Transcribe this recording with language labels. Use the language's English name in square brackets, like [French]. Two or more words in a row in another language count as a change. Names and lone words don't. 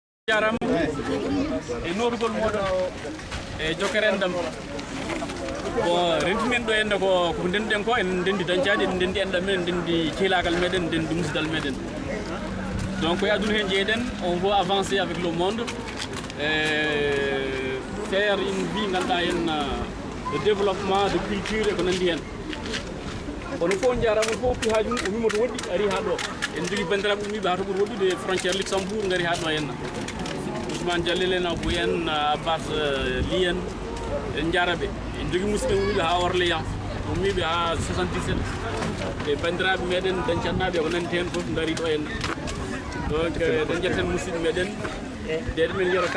[Fula] jaram e notugol moɗon e jokere endam bon rentimen ɗo ende ko ndenɗen ko en ndendi dañcaji en ndendi enɗam men en ndendi cehlagal meɗen ndendi musidal meɗen donc e aduna hen jeeɗen [French] on veut avancer avec le monde faire une vie [Fula] ganduɗa hen [French] de développement de culture [Fula] e ko nandi hen kono fof jarama fof pi haaju mum umima to woɗɗi ari ha ɗo en jogui bandiraɓe umiɓe ha to ɓuuri woɗɗude frontiére Luxembourg gari ha ɗo henna Ousmane Dialel en Abou en Abbas Ly en en jaraɓe en jogui musidɓe umiɓe ha Orléans umiɓe ha 77 e bandiraɓe meɗen dañcannaɓe ko nandi hen foof dari ɗo henna donc eɗen jetten musidɓe meɗen deɗe men Yero